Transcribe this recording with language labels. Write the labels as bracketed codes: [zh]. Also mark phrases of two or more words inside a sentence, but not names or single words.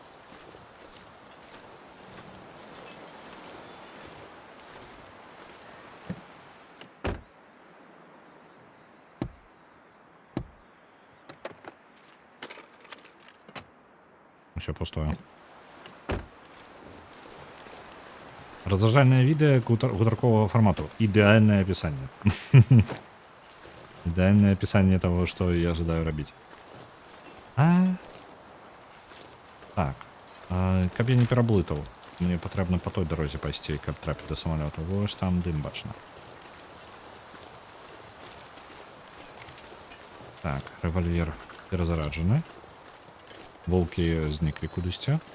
[ru] Все пустое. [uk] Разважальное відео гутаркового формату. [ru] Идеальное описание. Идеальное описание того, что я ожидаю робить. [be] Так. Каб я не пераблытаў, мне патрэбна по той дарозе пайсці, каб трапіць да самалёта. Вось там дым бачна. Так, рэвальвер перазараджаны. Волкі зніклі кудысьці.